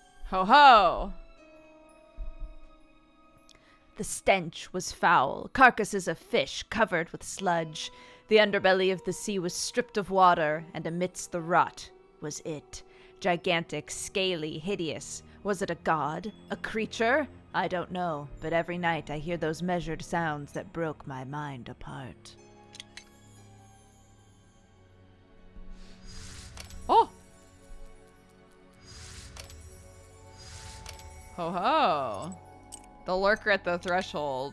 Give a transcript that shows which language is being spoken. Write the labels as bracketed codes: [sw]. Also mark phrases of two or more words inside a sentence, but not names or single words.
[en] Ho ho! The stench was foul, carcasses of fish covered with sludge. The underbelly of the sea was stripped of water, and amidst the rot was it. Gigantic, scaly, hideous. Was it a god? A creature? I don't know, but every night I hear those measured sounds that broke my mind apart. Oh! Ho ho! The lurker at the threshold.